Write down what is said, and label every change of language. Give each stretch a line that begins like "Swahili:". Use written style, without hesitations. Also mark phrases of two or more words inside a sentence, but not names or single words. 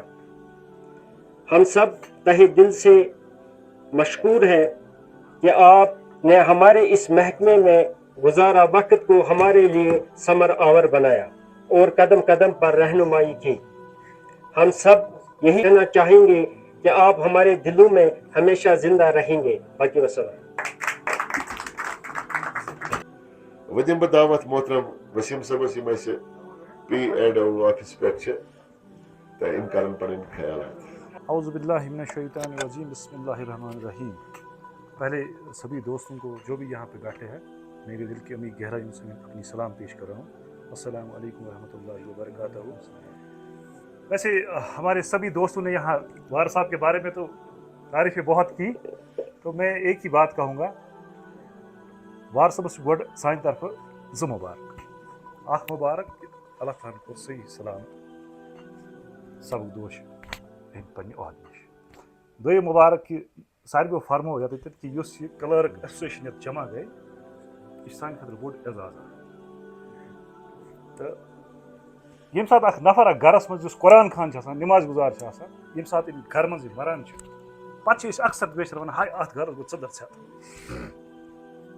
Urdu: ہم سب تہ دل سے مشکور ہیں کہ آپ نے ہمارے اس محکمے میں گزارا وقت کو ہمارے لیے ثمر آور بنایا اور قدم قدم پر رہنمائی کی. ہم سب یہی کہنا چاہیں گے کہ آپ ہمارے دلوں میں ہمیشہ زندہ رہیں گے. باقی وسلام.
Kashmiri: وۄنۍ دِمہٕ بہٕ دعوت محترم وسیٖم صٲبس یِم اَسہِ PAO آفِس پٮ۪ٹھ چھِ تہٕ یِم کرن پنٕنۍ خیالات.
Arabic: اعوذ باللہ من الشیطان الرجیم بسم اللہ الرحمن الرحیم.
Urdu: پہلے سبھی دوستوں کو جو بھی یہاں پہ بیٹھے ہیں میرے دل کی عمیق گہرائیوں سے میں اپنی سلام پیش کر رہا ہوں.
Arabic: السلام علیکم ورحمۃ اللہ وبرکاتہ.
Urdu: ویسے ہمارے سبھی دوستوں نے یہاں وار صاحب کے بارے میں تو تعریفیں بہت کی, تو میں ایک ہی بات کہوں گا, وار صاحب
Kashmiri: گوڈ سانہ طرف زٕ مبارک. اخ مبارک اللہ تعالیٰ کو صحیح سلام سبق دوش پنہ عہد نش. دوٚیِم مبارک کہ ساروِیو فرمو ییٚتٮ۪تھ کہ یُس یہ
English: clerk association
Kashmiri: یَتھ جمع گٔے یہِ چھِ سانہِ خٲطرٕ بوٚڑ اعزاز اکھ. تہٕ ییٚمہِ ساتہٕ اکھ نفر اکھ گرس منٛز یُس قرآن خان چھُ آسان, نماز گُزار چھُ آسان, ییٚمہِ ساتہٕ أمۍ گرٕ منٛز یہِ مران چھُ پتہٕ چھِ أسۍ اکثر بیشتر ونان ہاے اتھ گرس گوٚو ژٔندٕر ژھٮ۪تھ.